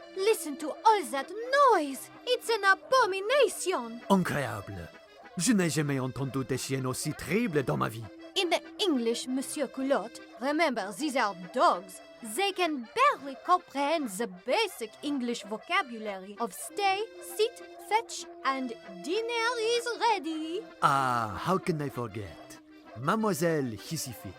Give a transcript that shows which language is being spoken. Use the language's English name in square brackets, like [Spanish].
[English] Listen to all that noise! It's an abomination! [French] Incroyable. Je n'ai jamais entendu des chiens aussi terribles dans ma vie. [English] In the English, Monsieur Culotte, remember, these are dogs. They can barely comprehend the basic English vocabulary of stay, sit, fetch, and dinner is ready. Ah, how can I forget? Mademoiselle Hissify.